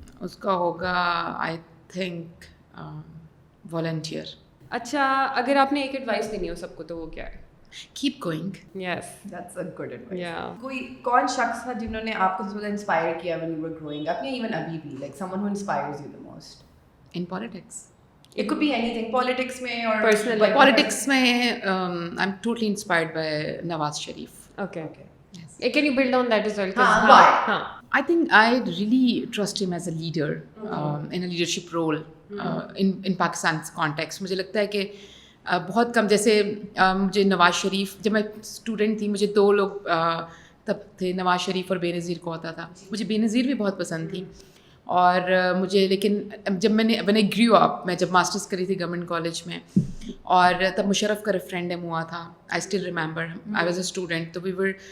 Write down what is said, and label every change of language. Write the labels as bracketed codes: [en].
[ur] اس کا ہوگا [en] I think volunteer. [ur] اچھا، اگر آپ نے ایک ایڈوائس دینی ہو سب کو تو وہ کیا ہے؟ [en] Keep going. Yes, That's a good advice. Yeah. [ur] کوئی کون شخص تھا جنہوں نے آپ کو سب سے زیادہ انسپائر کیا [en] when you were growing up [ur] یا even ابھی بھی، [en] like someone who inspires you the most? In politics. It could be anything, politics میں اور Personal life. Politics میں I'm totally inspired by Nawaz Sharif. Okay, Yes. Can you build on that as well? why? [ur] ہاں، [en] I think I really trust him as a leader in a leadership role in Pakistan's context. [ur] مجھے لگتا ہے کہ بہت کم، جیسے مجھے نواز شریف، جب میں اسٹوڈنٹ تھی مجھے دو لوگ تب تھے، نواز شریف اور بے نظیر کو ہوتا تھا۔ مجھے بے نظیر بھی بہت پسند تھی، اور مجھے لیکن جب میں نے گریو اپ، میں جب ماسٹرس کری تھی گورنمنٹ کالج میں، اور تب مشرف کا ریفرینڈم ہوا تھا، [en] I still remember, I was a student, [ur] تو وی ور